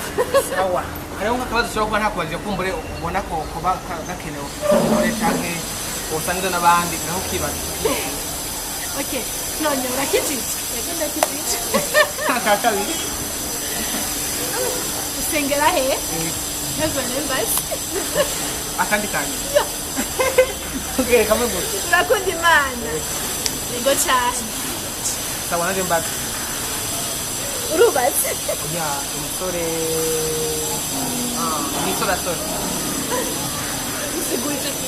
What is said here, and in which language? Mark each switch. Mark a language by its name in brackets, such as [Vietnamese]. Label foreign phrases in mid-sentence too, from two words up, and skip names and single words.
[Rundi] sawa hariho nk'akabazo ushobora kuba ntakubajije kumbure ubona ko kuba gakenewe ure canke usangiza n'abandi naho ukibaza okay none urakijije reka ndakijije kakabiri usengera he heaven embassy akandi kanya okay kamwe gusa urakunda imana ego cyane sawa naje mbaza urubatse ya umusore umusore usigurije ki